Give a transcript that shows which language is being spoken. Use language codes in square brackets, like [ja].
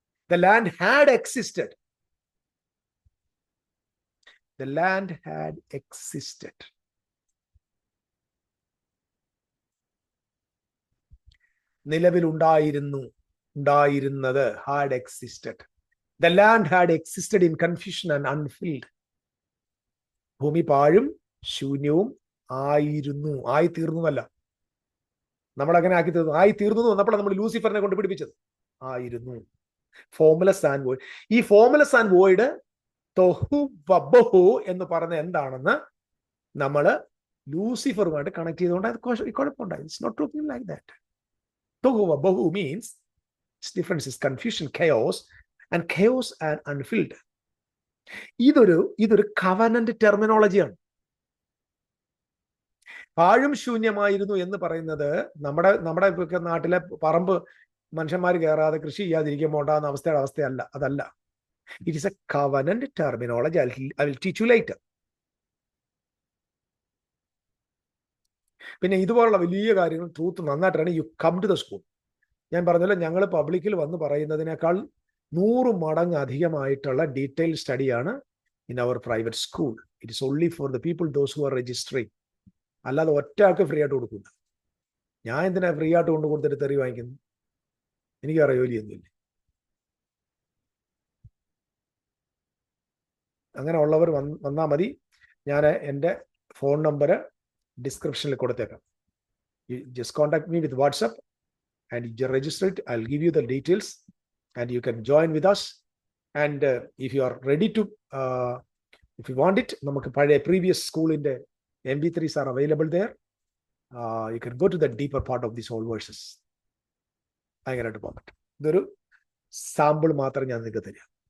[en] The land had existed. The land had existed. [ml] നിലവിൽ ഉണ്ടായിരുന്നത്, [en] had existed. The land had existed in confusion and unfilled. [ml] ഭൂമി പാഴും ശൂന്യവും ആയിരുന്നു, ആയി തീർന്നതല്ല. നമ്മളങ്ങനെ ആക്കി തീർന്നു, ആയി തീർന്നു വന്നപ്പോഴാണ് നമ്മൾ ലൂസിഫറിനെ കൊണ്ട് പിടിപ്പിച്ചത്. ആയിരുന്നു. [en] Formless and void. [ml] ഈ [en] formless and void [ml] തൊഹു വബഹു എന്ന് പറഞ്ഞ എന്താണെന്ന് നമ്മൾ ലൂസിഫറുമായിട്ട് കണക്ട് ചെയ്തുകൊണ്ട് അത് കുഴപ്പമുണ്ടായി. [en] It's not talking like that. Tohu Bohu means its difference is confusion, chaos, and chaos and unfilled. [ml] ഇതൊരു കവനന്റ് ടെർമിനോളജിയാണ്. പാഴും ശൂന്യമായിരുന്നു എന്ന് പറയുന്നത് നമ്മുടെ നാട്ടിലെ പറമ്പ് മനുഷ്യന്മാർ കയറാതെ കൃഷി ചെയ്യാതിരിക്കുമ്പോൾ ഉണ്ടാകുന്ന അവസ്ഥയല്ല. അതല്ല. [en] It is a covenant terminology. I will teach you later. [ml] പിന്നെ ഇതുപോലുള്ള വലിയ കാര്യങ്ങൾ truth നന്നായിട്ടാണ് [en] You come to the school. [ml] ഞാൻ പറഞ്ഞല്ലോ, ഞങ്ങൾ പബ്ലിക്കിൽ വന്ന് പറയുന്നതിനേക്കാൾ 100 മടങ്ങ് അധികമായിട്ടുള്ള detail സ്റ്റഡിയാണ് [en] In our private school. It is only for the people those who are registering. [ml] അല്ലാതെ ഒറ്റ ആൾക്ക് ഫ്രീ ആയിട്ട് കൊടുക്കില്ല. ഞാൻ എന്തിനാ ഫ്രീ ആയിട്ട് കൊണ്ട് കൊടുത്തിട്ട് തെറി വാങ്ങിക്കുന്നു? എനിക്ക് വേറെ ജോലിയൊന്നുമില്ല. അങ്ങനെ ഉള്ളവർ വന്നാൽ മതി. ഞാൻ എൻ്റെ ഫോൺ നമ്പർ ഡിസ്ക്രിപ്ഷനിൽ കൊടുത്തേക്കാം. [en] You just contact me with WhatsApp and you register it. I'll give you the details and you can join with us. And if you are ready to, if you want it, [ml] നമുക്ക് പഴയ [en] previous [ml] സ്കൂളിൻ്റെ [en] MP3s are available there. You can go to the deeper part of these whole verses. [ml] അങ്ങനെയായിട്ട് പോകാൻ പറ്റും. ഇതൊരു sample മാത്രം ഞാൻ നിങ്ങൾക്ക് തരാം.